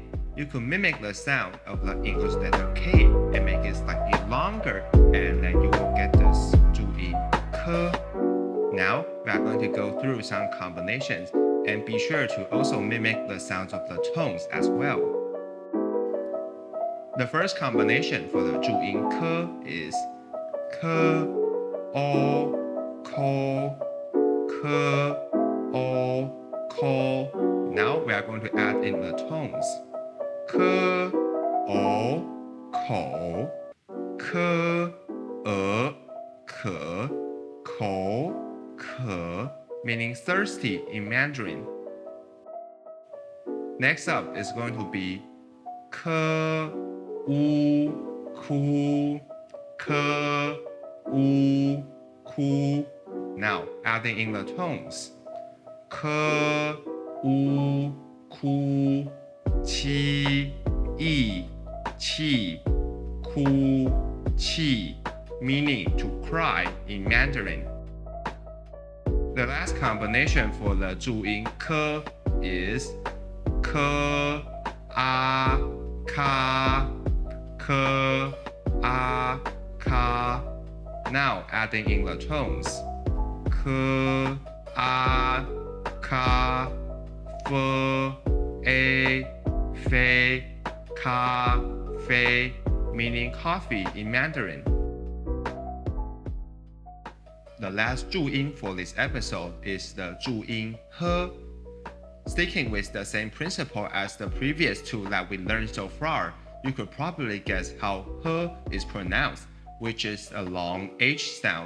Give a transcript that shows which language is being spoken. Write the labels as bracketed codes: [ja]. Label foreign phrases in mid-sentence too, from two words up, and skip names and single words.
[en] You could mimic the sound of the English letter K and make it slightly longer, and then you will get this Zhu-yin ke. Now, we are going to go through some combinations and be sure to also mimic the sounds of the tones as well. The first combination for the Zhu-yin ke is ke, o, ko, ke, o, ko. Now we are going to add in the tones. [zh] Ke, o, ko, ke, ke, ko, ke, [en] meaning thirsty in Mandarin. Next up is going to be ke, u, ku, ke, u, ku. Now adding in the tones. [zh] Ke, u, ku, qi, yi, qi, ku, [en] qi, meaning to cry in Mandarin. The last combination for the Zhu-yin ke is ke, a, ka, ke, a, ka. Now adding in the tones. [zh] Ke, a, ka, fe, a, fe, [en] Cafe, meaning coffee in Mandarin. The last Zhu-yin for this episode is the Zhu-yin he. Sticking with the same principle as the previous two that we learned so far, you could probably guess how he is pronounced, which is a long H sound.